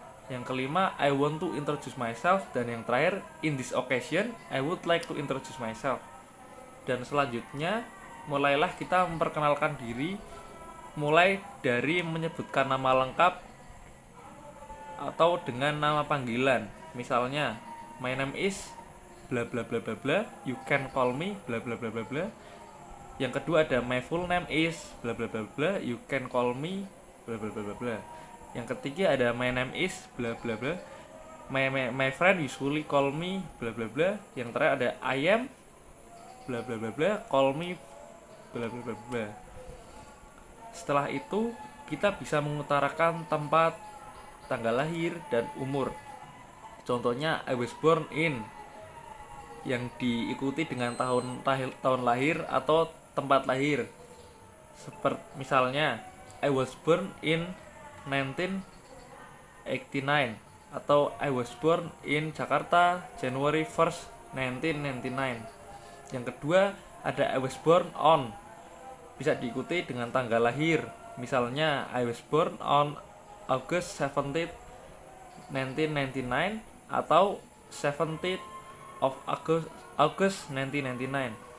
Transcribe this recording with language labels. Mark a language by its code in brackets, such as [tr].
[id] Yang kelima, [en] I want to introduce myself. [id] Dan yang terakhir, [en] in this occasion, I would like to introduce myself. [id] Dan selanjutnya, mulailah kita memperkenalkan diri, mulai dari menyebutkan nama lengkap atau dengan nama panggilan. [en] Misalnya, my name is bla bla bla bla bla, you can call me bla bla bla bla bla. [id] Yang kedua ada [en] my full name is bla bla bla bla, you can call me bla bla bla bla bla. [id] Yang ketiga ada [en] my name is bla bla bla, my friend usually call me bla bla bla. [id] Yang terakhir ada [en] I am bla bla bla bla, call me bla bla bla bla. [id] Setelah itu kita bisa mengutarakan tempat, tanggal lahir, dan umur. Contohnya [en] I was born in, [id] yang diikuti dengan tahun lahir atau tempat lahir. Seperti misalnya [en] I was born in 1989 atau I was born in Jakarta January 1st 1999. [id] Yang kedua ada [en] I was born on, [id] bisa diikuti dengan tanggal lahir. [en] Misalnya I was born on August 17th 1999 atau 17th of August 1999.